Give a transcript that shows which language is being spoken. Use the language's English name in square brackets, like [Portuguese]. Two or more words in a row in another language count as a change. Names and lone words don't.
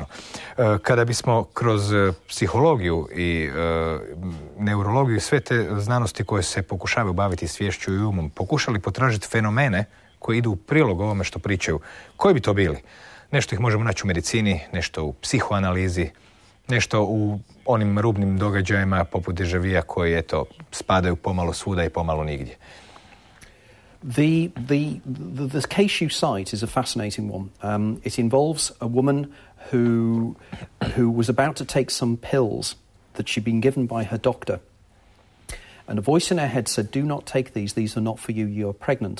[Croatian] Kada bismo kroz psihologiju i neurologiju i sve te znanosti koje se pokušavaju baviti sviješću i umom, pokušali potražiti fenomene koji idu u prilog ovome što pričaju, koji bi to bili? Nešto ih možemo naći u medicini, nešto u psihoanalizi, nešto u onim rubnim događajima poput deja-vua koji spadaju pomalo svuda i pomalo nigdje. [English] The case you cite is a fascinating one. It involves a woman who was about to take some pills that she'd been given by her doctor. And a voice in her head said, do not take these are not for you, you're pregnant.